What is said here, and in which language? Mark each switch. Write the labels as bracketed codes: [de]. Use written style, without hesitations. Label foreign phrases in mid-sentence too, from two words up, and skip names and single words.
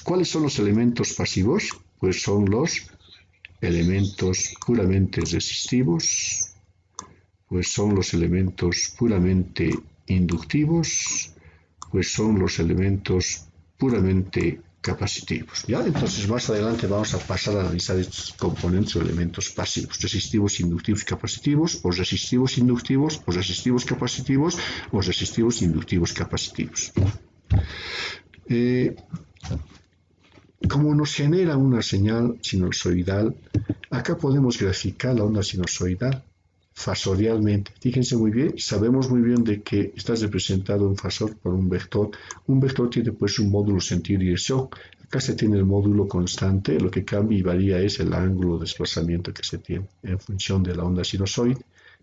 [es] ¿Cuáles son los elementos pasivos? Pues son los elementos puramente resistivos, pues son los elementos puramente inductivos, pues son los elementos puramente capacitivos. ¿Ya? Entonces más adelante vamos a pasar a analizar estos componentes o elementos pasivos, resistivos, inductivos, capacitivos, o resistivos, inductivos, o resistivos, capacitivos, o resistivos, inductivos, capacitivos. Como nos genera una señal sinusoidal, acá podemos graficar la onda sinusoidal fasorialmente. Fíjense muy bien, sabemos muy bien de que está representado un fasor por un vector. Un vector tiene pues un módulo sentido y dirección. Acá se tiene el módulo constante, lo que cambia y varía es el ángulo de desplazamiento que se tiene en función de la onda sinusoide, ¿no?